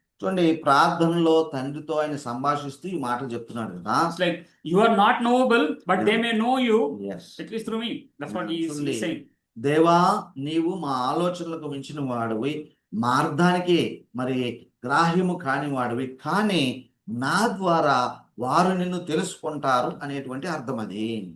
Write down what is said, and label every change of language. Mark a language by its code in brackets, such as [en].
[te] చూడండి ప్రార్థనలో తండ్రితో ఆయన సంభాషిస్తూ ఈ మాటలు చెప్తున్నాడు కదా. [en] It's like you are not knowable, but they may know you, Yes. at least through me. That's what he is Truly. saying. [te] దేవా నీవు మా ఆలోచనలకు మించిన వాడివి, మా అర్థానికి మరి గ్రాహ్యము కాని వాడివి, కానీ నా ద్వారా వారు నిన్ను తెలుసుకుంటారు అనేటువంటి అర్థం అది.